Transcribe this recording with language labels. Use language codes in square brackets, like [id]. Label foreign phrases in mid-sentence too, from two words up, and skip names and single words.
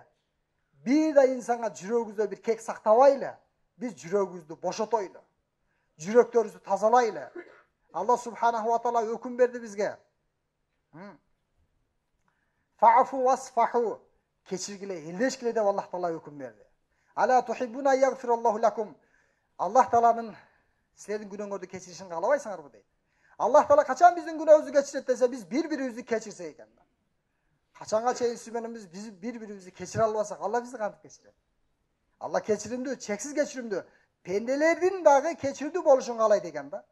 [ky] Бир да инсанга жүрөгүбүздө бир кек сактабайлы. Биз жүрөгүбүздү бошотойлу. Жүрөктөрүбүздү тазалайлы. Алла [ar] سبحانه وتعالى [ky] өкүм берди бизге. [ar] فاعفوا واصفحوا. [ky] Кечиргиле, элдешкиле деп Аллах Таала өкүм берди. [ar] ألا تحبون يغفر الله لكم. [ky] Аллах Тааланын силердин күнөөңөрдү кечиришин каалабайсыңарбы дейт. Аллах Таала качан биздин күнөөбүздү кечирет десе, биз бири-бирибизди кечирсек экен. Качанга чейин сиз менен биз бири-бирибизди кечире албасак, Алла бизди кантип кечирет? Алла кечиримдүү, чексиз кечиримдүү. Пенделердин дагы кечирдүү болушун каалайт экен да.